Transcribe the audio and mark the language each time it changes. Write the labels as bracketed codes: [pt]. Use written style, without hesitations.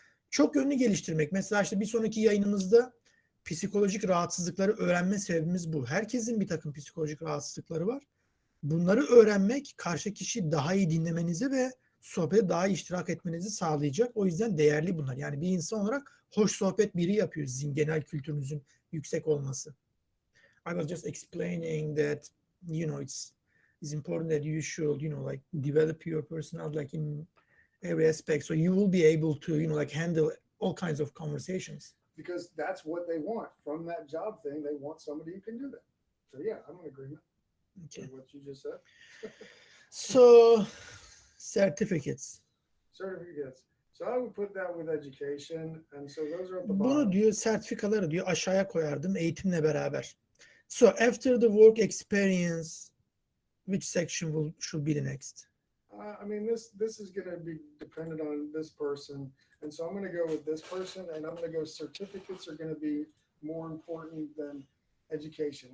[tr] Çok yönlü geliştirmek. Mesela işte bir sonraki yayınımızda psikolojik rahatsızlıkları öğrenme sebebimiz bu. Herkesin bir takım psikolojik rahatsızlıkları var. Bunları öğrenmek karşı kişiyi daha iyi dinlemenizi ve sohbete daha iyi iştirak etmenizi sağlayacak. O yüzden değerli bunlar. Yani bir insan olarak hoş sohbet biri yapıyor sizin genel kültürünüzün yüksek olması. [en] I was just explaining that it's important that you should like develop your personality like in every aspect, so you will be able to like handle all kinds of conversations. Because that's what they want from that job thing. They want somebody who can do that. So yeah, I'm in agreement with what you just said. So Certificates. Certificates. So I would put that with education, and so those are at the [tr] Bunu [en] bottom. [tr] diyor sertifikaları diyor aşağıya koyardım eğitimle beraber. [en] So after the work experience, which section should be the next? I mean, this is going to be dependent on this person, and so I'm going to go with this person, and I'm going to go certificates are going to be more important than education.